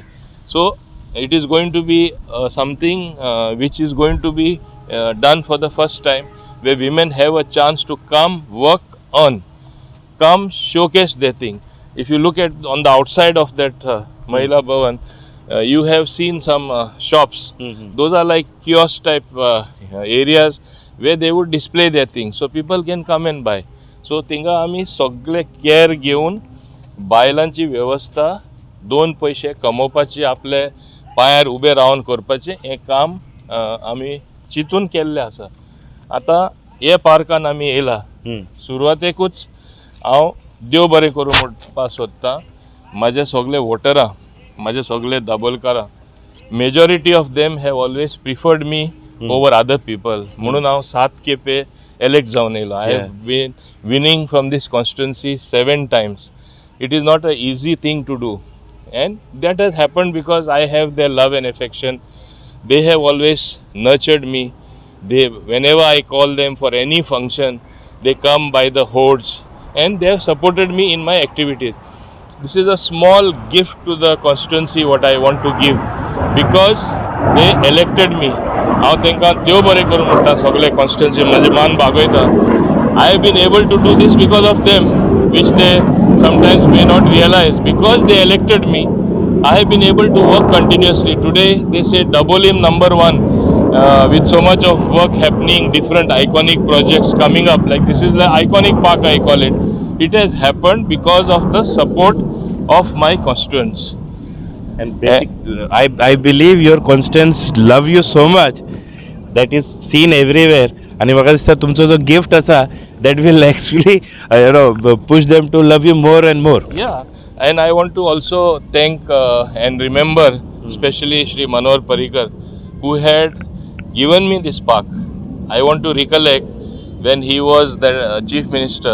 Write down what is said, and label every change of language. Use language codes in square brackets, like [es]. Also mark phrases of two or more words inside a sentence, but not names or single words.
[en] So it is going to be something which is going to be done for the first time, where women have a chance to come work on, come showcase their thing. If you look at on the outside of that Mahila Bhavan, you have seen some shops. Those are like kiosk type areas where they would display their things, so people can come and buy. [kok] So थिंगा आम्ही सगळे केअर घेऊन बायलांची व्यवस्था, दोन पैसे कमोवपाची, आपले पायार उबे रावन करपाचें हें काम आमी चिंतून केल्लें आसा. आतां हे पार्कान आमी येयला, सुरवातेकूच हांव देव बरें करूं म्हणपा सोदतां म्हाजे सगळे वोटरां, म्हाजे सगळे दाबोलकारां. [en] majority of them have always preferred me over other people. [kok] म्हणून हांव 7 खेपे elect जावन येयलो. [en] I have been winning from this constituency 7 times. It is not an easy thing to do, and that has happened because I have their love and affection. They have always nurtured me. Whenever I call them for any function, they come by the hordes and they have supported me in my activities. This is a small gift to the constituency what I want to give, because they elected me. [kok] हांव तांकां देव बरें करूं म्हणटा सगळे कॉन्स्टिट्युएन्सी म्हजे मान बागयता. [en] I have been able to do this because of them, which they sometimes may not realize. Because they elected me, I have been able to work continuously. Today they say double him number one, with so much of work happening, different iconic projects coming up. Like this is the iconic park, I call it. It has happened because of the support of my constituents. And I believe your constituents love you so much that is seen everywhere. [kok] आणि म्हाका दिसता तुमचो जो गिफ्ट आसा [en] that will actually push them to love you more and more. Yeah, and I want to also thank and remember especially Shri Manohar Parrikar, who had given me this park. I want to recollect when he was the chief minister.